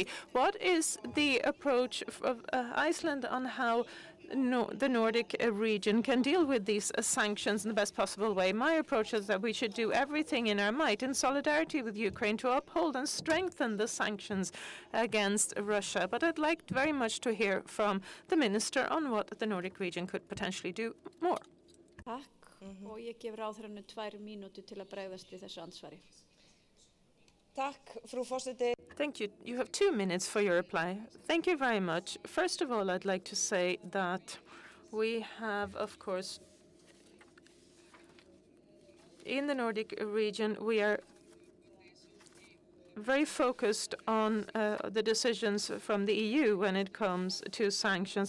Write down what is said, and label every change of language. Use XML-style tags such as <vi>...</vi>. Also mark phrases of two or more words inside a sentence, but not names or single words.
<en>What is the approach of Iceland on how the Nordic region can deal with these sanctions in the best possible way? My approach is that we should do everything in our might in solidarity with Ukraine to uphold and strengthen the sanctions against Russia. But I'd like very much to hear from the Minister on what the Nordic region could potentially do more.</en> <is>Takk, og ég gef ráðherranum 2 mínútur til að bregðast við þessu ansvari. Tack, fru forseti.</is> <en>Thank you. You have 2 minutes for your reply. Thank you very much. First of all, I'd like to say that we have, of course, in the Nordic region, we are very focused on the decisions from the EU when it comes to sanctions.</en>